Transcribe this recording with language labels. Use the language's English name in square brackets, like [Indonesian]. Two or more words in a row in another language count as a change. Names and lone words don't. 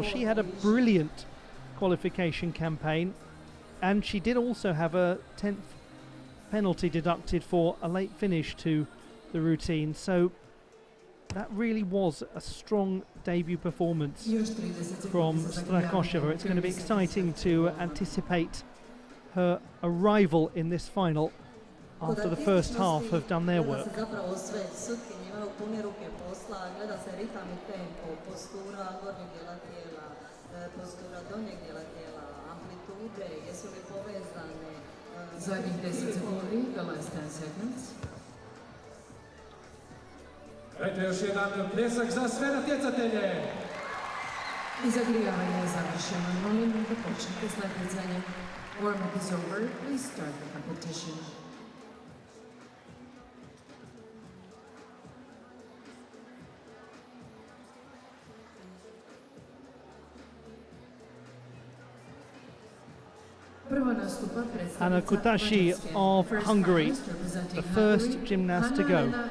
[English] She had a brilliant qualification campaign, and she did also have a 10th penalty deducted for a late finish to the routine. So that really was a strong debut performance from Strakosheva. It's going to be exciting to anticipate her arrival in this final after the first half have done their work. [Croatian] Zadnjih 10 sekundi, [English] the last 10 seconds. [Croatian] Dajte još jedan pljesak za sve natjecatelje. I zagrijavanje je završeno. Molim da počnete s natjecanjem. [English] Warm-up is over. Please start the competition. Anna Kutashi of Hungary, the first gymnast to go.